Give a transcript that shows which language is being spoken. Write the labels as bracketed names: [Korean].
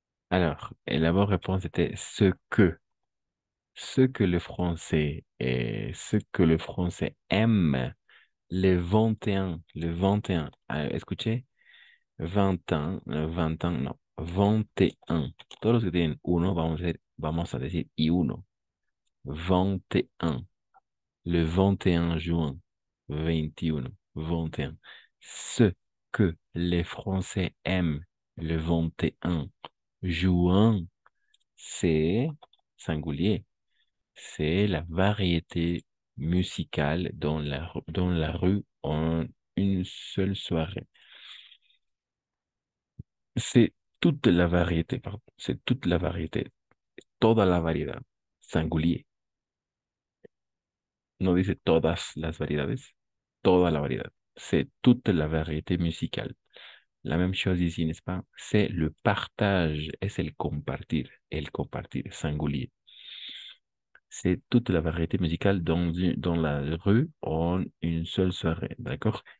[French] Alors, et la bonne réponse était ce que. Ce que le français et ce que le français aime, le 21, escuché, 21, 21, no, 21. [Spanish] Todos los que tienen uno, vamos a decir y uno. [French] 21. Le 21 juin. 21. 21. Ce que les Français aiment le 21 juin, c'est singulier. C'est la variété musicale dans la rue en une seule soirée. C'est toute la variété, pardon. C'est toute la variété. [Spanish] Toda la variedad. [French] Singulier. [Spanish] No dice todas las variedades. Toda la variedad. [French] C'est toute la variété musicale. La même chose ici, n'est-ce pas? C'est le partage, [Spanish] es el compartir, [French] singulier. C'est toute la variété musicale dans la rue en une seule soirée, d'accord?